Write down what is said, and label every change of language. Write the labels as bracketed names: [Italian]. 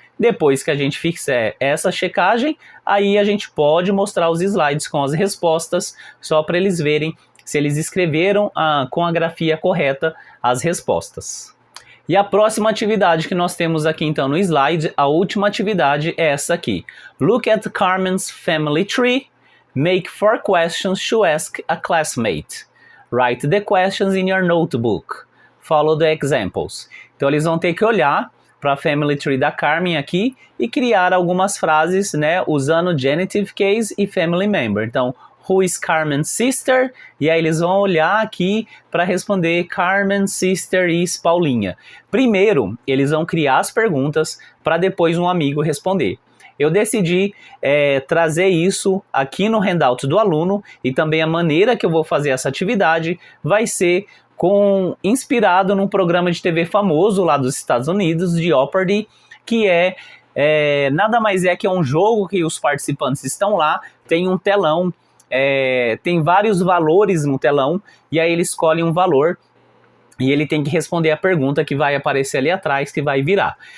[Portuguese] Depois que a gente fizer essa checagem, aí a gente pode mostrar os slides com as respostas, só para eles verem se eles escreveram com a grafia correta as respostas. E a próxima atividade que nós temos aqui então no slide, a última atividade é essa aqui. [English] Look at Carmen's family tree. Make 4 questions to ask a classmate. Write the questions in your notebook. Follow the examples. [Portuguese] Então eles vão ter que olhar para a family tree da Carmen aqui e criar algumas frases, né, usando genitive case e family member. [English] Então, who is Carmen's sister? [Portuguese] E aí eles vão olhar aqui para responder [English] Carmen's sister is Paulinha. [Portuguese] Primeiro, eles vão criar as perguntas para depois um amigo responder. Eu decidi trazer isso aqui no handout do aluno e também a maneira que eu vou fazer essa atividade vai ser inspirado num programa de TV famoso lá dos Estados Unidos, de Jeopardy, que nada mais é que um jogo que os participantes estão lá, tem um telão, tem vários valores no telão, e aí ele escolhe um valor e ele tem que responder a pergunta que vai aparecer ali atrás, que vai virar.